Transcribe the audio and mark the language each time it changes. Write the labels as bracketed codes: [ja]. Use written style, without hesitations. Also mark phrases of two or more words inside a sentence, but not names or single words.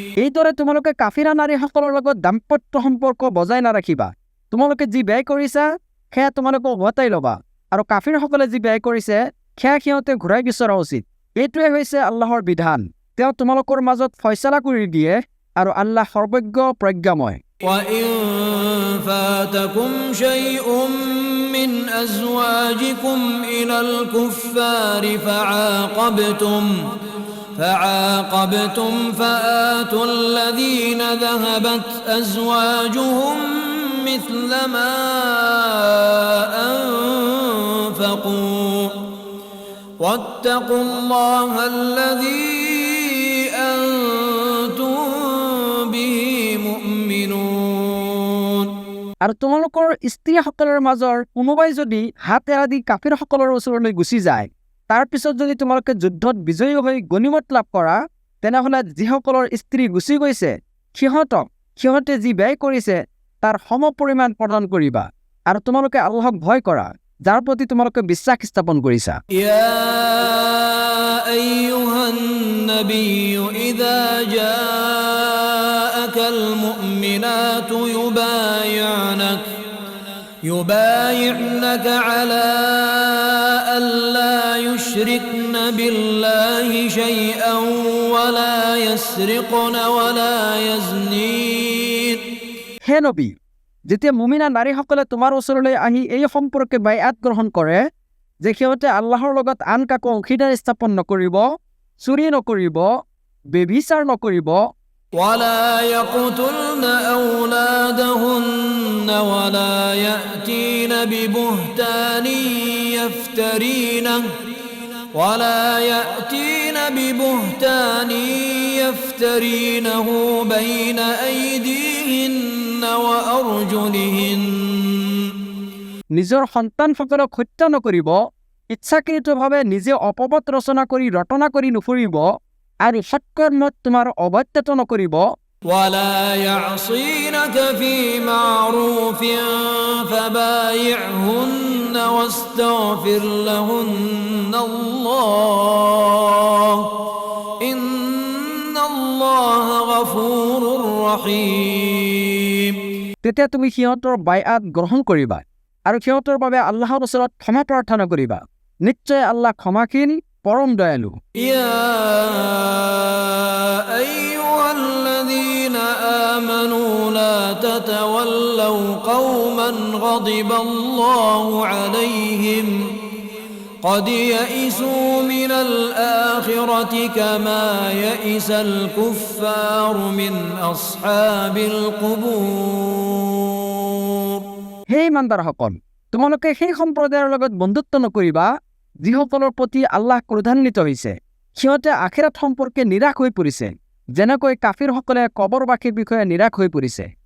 [as] এইদৰে তোমালোকে কাফিৰা নাৰীসকলৰ লগত দাম্পত্য সম্পৰ্ক বজাই নাৰাখিবা। তোমালোকে যি ব্যয় কৰিছা সেয়া তোমালোকে উভতাই ল'বা, আৰু কাফিৰসকলে যি ব্যয় কৰিছে সেয়া সিহঁতে ঘূৰাই বিচৰা উচিত। এইটোৱে হৈছে আল্লাহৰ বিধান। তেওঁ তোমালোকৰ মাজত ফয়সালা কৰি দিয়ে, আৰু আল্লাহ সৰ্বজ্ঞ প্ৰজ্ঞাময়। [ar] وإن فاتكم شيء من أزواجكم إلى الكفار فعاقبتم فآتوا الذين ذهبت أزواجهم مثل ما أنفقوا واتقوا الله الذي أنتم به مؤمنون। [as] আৰু তোমালোকৰ স্ত্ৰীসকলৰ মাজৰ কোনোবাই যদি হাত এৰা দি কাফিৰসকলৰ ওচৰলৈ গুচি যায়, তাৰ পিছত যদি তোমালোকে যুদ্ধত বিজয়ী হৈ গনিমত লাভ কৰা, তেনেহ'লে যিসকলৰ স্ত্ৰী গুচি গৈছে সিহঁতে যি ব্যয় কৰিছে তাৰ সম পৰিমাণ প্ৰদান কৰিবা, আৰু তোমালোকে আল্লাহক ভয় কৰা, যাৰ প্ৰতি তোমালোকে বিশ্বাস স্থাপন কৰিছা। [ar] يا أيها النبي إذا جاءك المؤمنات يبايعنك على ألا يشركن بالله شيئا ولا يسرقن ولا يزنين। [as] হে নবী, যেতিয়া মুমিনা নাৰীসকলে তোমাৰ ওচৰলৈ আহি এই সম্পৰ্কে বাইআত গ্ৰহণ কৰে যে সিহঁতে আল্লাহৰ লগত আন কাকো অংশীদাৰ স্থাপন নকৰিব, চুৰি নকৰিব, বেবিচাৰ নকৰিব, [ar] ولا يقتلن أولادهن ولا يأتين ببهتان يفترينه بين أيديهن وأرجلهن। [as] নিজৰ সন্তানসকলক হত্যা নকৰিব, ইচ্ছাকৃতভাৱে নিজে অপবাদ ৰচনা কৰি ৰটনা কৰি নুফুৰিব, আৰু সৎকৰ্মত তোমাৰ অবাধ্যত নকৰিব। [ar] ولا يعصينك في معروف فبايعهن واستغفر لهن الله إن الله غفور رحيم। [as] তেতিয়া তুমি সিহঁতৰ বাইআত গ্ৰহণ কৰিবা, আৰু সিহঁতৰ বাবে আল্লাহৰ ওচৰত ক্ষমা প্ৰাৰ্থনা কৰিবা। নিশ্চয় আল্লাহ ক্ষমাশীল, পৰম দয়ালু। [ar] يا أيها الذين آمنوا لا تتولوا قوما غضب الله عليهم قد يئسوا من الآخرة كما يئس الكفار من أصحاب القبور। [as] হে ইমানদাৰসকল, তোমালোকে সেই সম্প্ৰদায়ৰ লগত বন্ধুত্ব নকৰিবা যিসকলৰ প্ৰতি আল্লাহ ক্ৰোধান্বিত হৈছে। সিহঁতে আখিৰাত সম্পৰ্কে নিৰাশ হৈ পৰিছে, যেনেকৈ কাফিৰসকলে কবৰবাসীৰ বিষয়ে নিৰাশ হৈ পৰিছে।